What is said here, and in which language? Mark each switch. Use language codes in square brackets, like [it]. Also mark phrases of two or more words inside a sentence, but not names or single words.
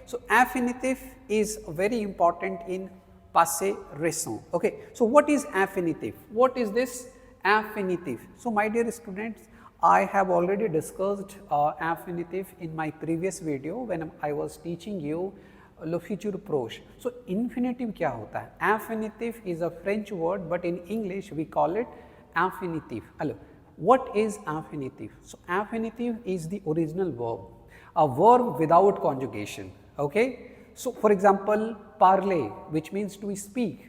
[en] So infinitive is very important in [fr] passé récent, [en] okay. So what is infinitive? What is this infinitive? So my dear students, I have already discussed infinitive in my previous video when I was teaching you [fr] le futur proche. [en] So infinitive [hi] क्या होता है? [en] Infinitive is a French word, but in English we call it infinitive. Hello, what is infinitive? So infinitive is the original verb, a verb without conjugation, okay. So for example, parler, which means to speak.